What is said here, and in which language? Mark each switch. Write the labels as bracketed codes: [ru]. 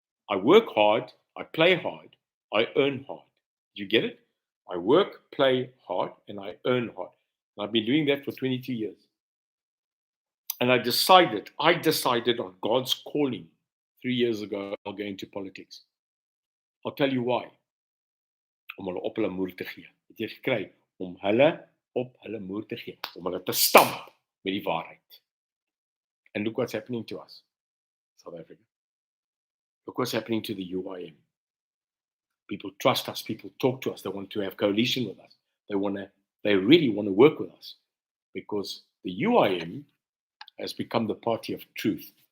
[en] I work hard, I play hard, I earn hard. Do you get it? I work, play hard, and I earn hard. And I've been doing that for 22 years. And I decided on God's calling 3 years ago, I'll go into politics. I'll tell you why. [af] Om hulle op hulle moer te gee. Het jy gekry? Om hulle op hulle moer te gee. Om hulle te stamp met die waarheid. [en] And look what's happening to us, South Africa. Look what's happening to the UIM. People trust us. People talk to us. They want to have coalition with us. They really want to work with us, because the UIM has become the party of truth.